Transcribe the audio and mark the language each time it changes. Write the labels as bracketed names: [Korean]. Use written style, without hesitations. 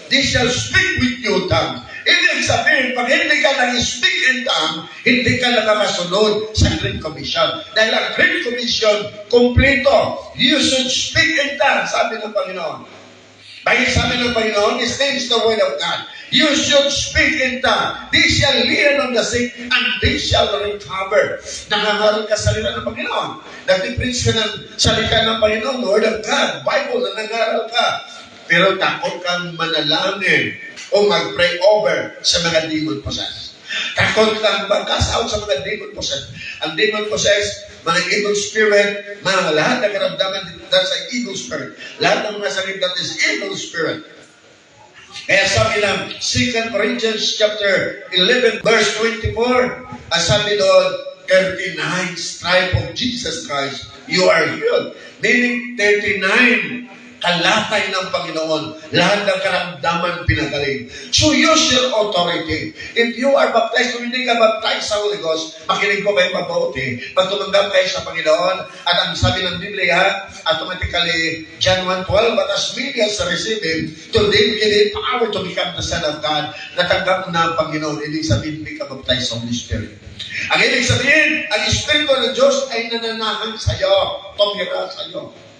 [English] They shall speak with new tongues. [Filipino] Ibig sabihin, pag hindi ka nag-speak in tongue, hindi ka nakakasunod sa Great Commission. Dahil ang Great Commission, kompleto. [English] You should speak in tongue, [Filipino] sabi ng Panginoon. Dahil sabi ng Panginoon, [English] this is the word of God. You should speak in tongue. They shall lay on the sick, and they shall recover. [Filipino] Nangangaral ka sa salita ng Panginoon. Nag-preach ka ng salita ng Panginoon, Word of God, Bible, na nangaral ka. Pero takot kang manalangin o mag-pray over sa mga demon possessed. Takot kang mag-cast out sa mga demon possessed. Ang demon possessed, mga evil spirit, mga lahat na karamdaman dahil sa evil spirit. Lahat ng mga sakit [English] that is evil spirit. [Filipino] Kaya sabi lang, [English] 2 Corinthians chapter 11, verse 24, [Filipino] sabi doon, [English] 39 stripe of Jesus Christ, you are healed. [Filipino] Meaning, 39 kalatay ng Panginoon. Lahat ng karamdaman pinagaling. [English] So use your authority. If you are baptized, [Filipino] kung hindi ka baptized sa Holy Ghost, makinig po kayo mabuti. Pag tumanggap kayo sa Panginoon, at ang sabi ng Biblia, [English] automatically, John 1:12, but as many as receive Him, to them give power to become the Son of God. [Filipino] Natanggap mo na ang Panginoon, ibig sabihin, hindi ka baptized sa Holy Spirit. Ang ibig sabihin, ang Espiritu ng Diyos ay nananahan sa iyo, tumira sa iyo.